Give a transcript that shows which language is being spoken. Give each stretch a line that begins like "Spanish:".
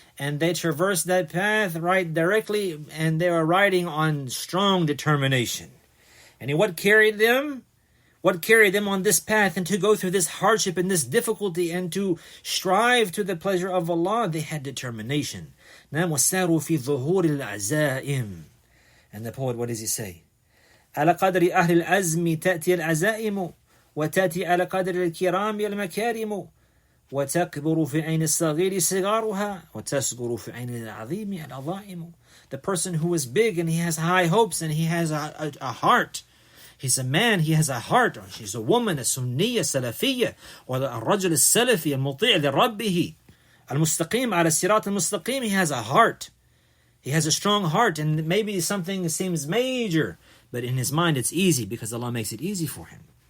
English: And they traversed that path right directly, and they were riding on strong determination. And what carried them? What carried them on this path and to go through this hardship and this difficulty and to strive to the pleasure of Allah? They had determination. And the poet, what does he say?
Arabic: على قدر أهل العزم تأتي العزائم وتأتي على قدر الكرام المكارم وتكبر في عين الصغير صغارها وتصغر في عين العظيم العظائم.
English: The person who is big and he has high hopes and he has a heart. He's a man, he has a heart. Or she's a woman, a Sunniya, Salafiyya, or
Arabic: الرجل السلفي المطيع لربه المستقيم على الصراط المستقيم.
English: He has a heart. He has a strong heart, and maybe something seems major, but in his mind it's easy because Allah makes it easy for him.